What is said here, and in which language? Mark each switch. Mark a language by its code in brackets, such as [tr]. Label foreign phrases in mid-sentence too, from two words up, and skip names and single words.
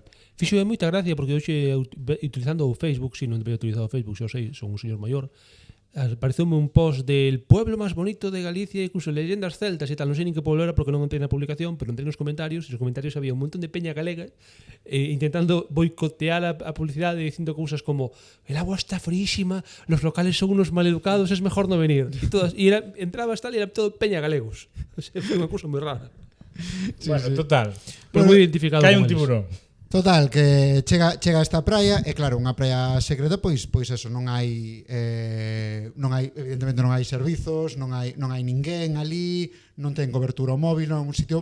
[gl] Fixo de moita gracia porque hoxe utilizando o Facebook, si non debería utilizar o Facebook, xa sei, son un señor maior. apareceume un post del pueblo máis bonito de Galicia, [es] incluso leyendas celtas [gl] e tal, non sei nin que pueblo era porque non entrei na publicación, pero entrei nos comentarios, e nos comentarios había un montón de peña galega intentando boicotear a publicidade dicindo cousas como [es] el agua está frísima, los locales son unos maleducados, es mejor no venir. [gl] E entrabas tal e era todo peña galegos. O sea, foi unha cousa moi rara. Bueno, total. Pues moi identificado Que hai con un eles. tiburón. Total, que chega a esta praia e claro, unha praia secreta, pois eso, non hai evidentemente non hai servizos, non hai ninguén ali, non ten cobertura o móvil, non un sitio